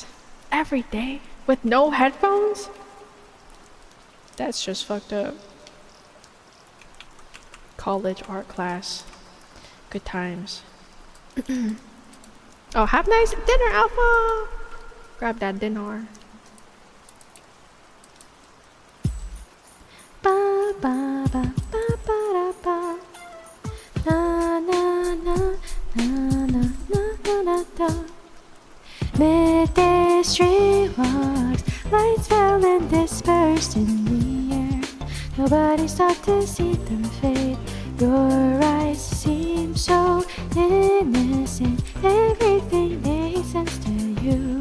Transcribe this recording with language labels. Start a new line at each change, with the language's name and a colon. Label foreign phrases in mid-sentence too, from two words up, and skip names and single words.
English: Every day? With no headphones? That's just fucked up. College art class. Good times. Oh, have a nice dinner, Alpha! Grab that dinner. Ba ba ba ba ba da ba. Na na na na na na na na da. Midday street walks, lights fell and dispersed in the air. Nobody stopped to see them fade. Your eyes seem so innocent. Everything made sense to you.